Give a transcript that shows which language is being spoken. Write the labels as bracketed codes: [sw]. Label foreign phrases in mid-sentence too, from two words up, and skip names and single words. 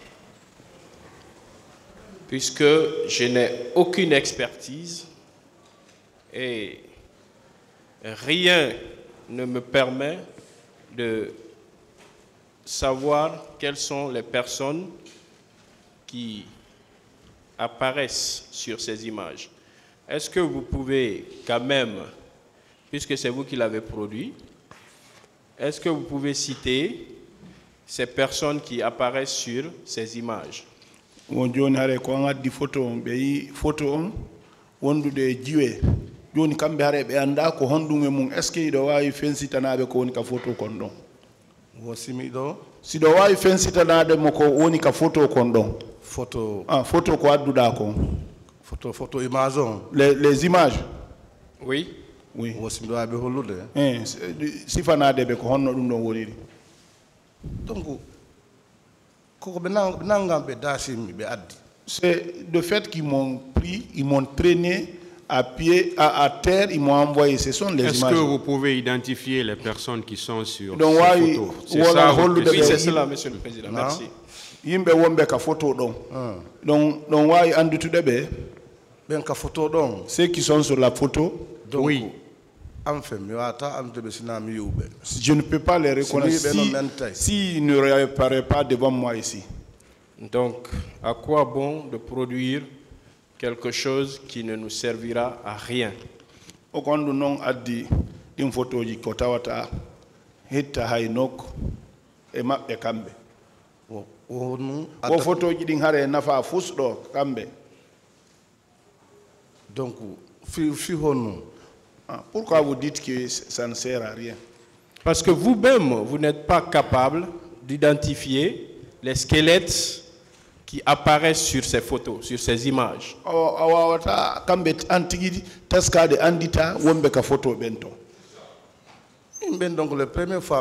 [fr] puisque je n'ai aucune expertise et rien ne me permet de savoir quelles sont les personnes qui apparaissent sur ces images. Est-ce que vous pouvez quand même, puisque c'est vous qui l'avez produit, est-ce que vous pouvez citer ces personnes qui apparaissent sur ces images? [ff] Joni hare ko an addi photo on ɓe yi photo on wondude jiwe joni kamɓe hare ɓe anda ko honɗum e mum [fr] est ce que [ff] iɗo wawi fensitanaɓe ko woni ka photo kon ɗon Wo simi ɗo siɗo wawi fensitanade mo ko woni ka photo kon ɗon photo ko adduɗa ko photo image on [fr] les images. Oui. Oui. [ff] Wo simi ɗo wawi ɓe hollude sifanade ɓe ko honno ɗum ɗon woniri. Donc koko ɓe nanngam ɓe daasimi ɓe addi. [fr] C'est le fait qu'ils m'ont pris, ils m'ont traîné à pied, à terre, ils m'ont envoyé. Ce sont les images. Est-ce que vous pouvez identifier les personnes qui sont sur donc, ces photos? C'est ça, oui, c'est cela, Monsieur le Président. Merci. [ff] Yimɓe wonɓe ka photo ɗon. Donc ɗon wawi andutude ɓe. ɓen ka photo ɗon. [fr] Ceux qui sont sur la photo. Donc, oui. Je ne peux pas les reconnaître s'ils ne réapparaissent pas devant moi ici. Donc, à quoi bon de produire quelque chose qui ne nous servira à rien? [ff] Okondu non addi ɗin photoji ko tawata hetta hay nokku e maɓɓe kamɓe. Ko photoji ɗin hare nafa fusɗo kamɓe. Donc fi honno. [fr] Pourquoi vous dites que ça ne sert à rien? Parce que vous-même, vous n'êtes pas capable d'identifier les squelettes qui apparaissent sur ces photos, sur ces images. Donc la première fois,